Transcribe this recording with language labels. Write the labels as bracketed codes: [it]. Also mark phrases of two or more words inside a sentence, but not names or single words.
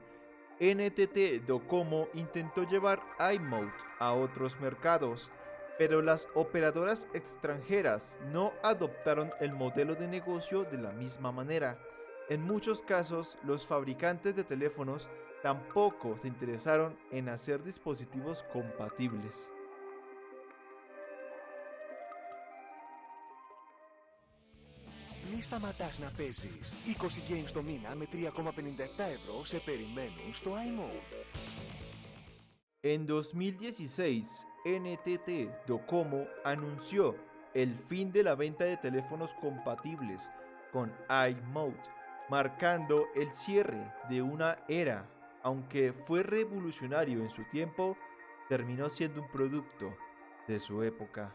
[es] NTT Docomo intentó llevar iMode a otros mercados, pero las operadoras extranjeras no adoptaron el modelo de negocio de la misma manera. En muchos casos, los fabricantes de teléfonos tampoco se interesaron en hacer dispositivos compatibles. [el] Μη σταματάς να παίζεις. 20 games το μήνα με 3,57 ευρώ σε περιμένουν στο iMode. [es] En 2016, NTT Docomo anunció el fin de la venta de teléfonos compatibles con iMode, marcando el cierre de una era. Aunque fue revolucionario en su tiempo, terminó siendo un producto de su época.